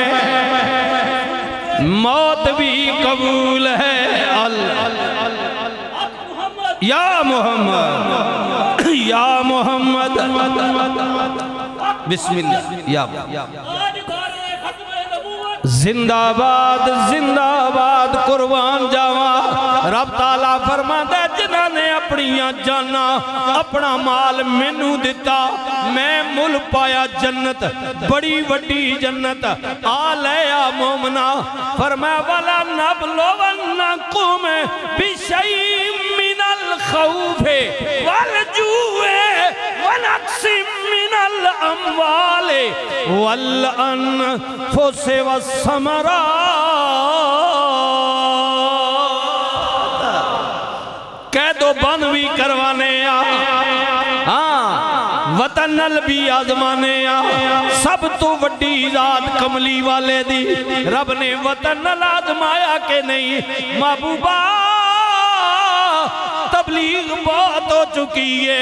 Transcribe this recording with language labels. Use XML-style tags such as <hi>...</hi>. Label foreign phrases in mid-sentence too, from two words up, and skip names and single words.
<ur>ہے موت بھی قبول ہے</ur> <ar>یا محمد یا محمد بسم اللہ یا</ar> <pa>زندہ باد قربان جاواں رب تعالیٰ فرماتا ہے جنہاں نے اپنیاں جانا اپنا مال مینوں دتا میں مل پایا جنت بڑی وڈی جنت آلیا مومنا فرمایا</pa> <ar>وَلَا نَبْلُوَنَّكُمْ بِشَيْءٍ مِّنَ الْخَوْفِ وَالْجُوعِ وَنَقْصٍ مِّنَ الْأَمْوَالِ وَالْأَنفُسِ وَالثَّمَرَاتِ</ar> <pa>قید و بند بھی کروانے وطن نل بھی آزمانے سب تو وڈی ذات کملی والے دی رب نے وطن نل آزمایا کہ نہیں محبوبہ تبلیغ بہت ہو چکی ہے</pa>